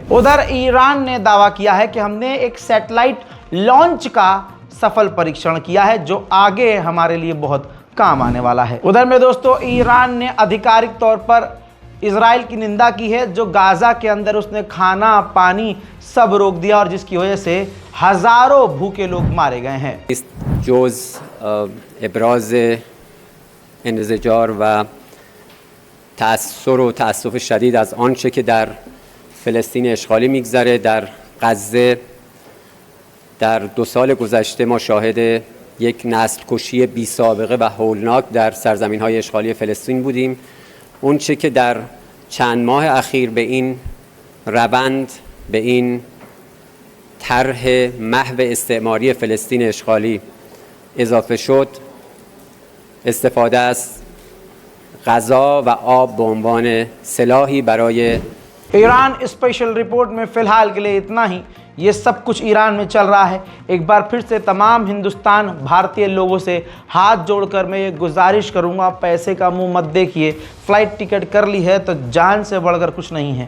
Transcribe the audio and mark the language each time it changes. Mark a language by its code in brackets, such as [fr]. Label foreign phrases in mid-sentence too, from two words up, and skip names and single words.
[hi] उधर ईरान ने दावा किया है कि हमने एक [en] satellite launch [hi] का सफल परीक्षण किया है, जो आगे हमारे लिए बहुत काम आने वाला है। उधर में दोस्तों, ईरान ने आधिकारिक तौर पर इजराइल की निंदा की है, जो गाजा के अंदर उसने खाना पानी सब रोक दिया और जिसकी वजह से हजारों भूखे लोग मारे गए हैं। [fa] जोज ابراز انزجار و تأثیر و تأسف شدید از آنچه که در فلسطین اشغالی میگذره. در غزه در 2 سال گذشته ما شاهد یک نسل کشی بی سابقه و هولناک در سرزمین های اشغالی فلسطین بودیم. اون چه که در چند ماه اخیر به این روند، به این طرح محو استعماری فلسطین اشغالی اضافه شد، استفاده از غذا و آب به عنوان سلاحی برای [hi] ईरान [en] special report [hi] में फ़िलहाल के लिए इतना ही। ये सब कुछ ईरान में चल रहा है। एक बार फिर से तमाम हिंदुस्तान भारतीय लोगों से हाथ जोड़कर मैं ये गुजारिश करूँगा, पैसे का मुंह मत देखिए। [en] flight ticket [hi] कर ली है तो जान से बढ़कर कुछ नहीं है।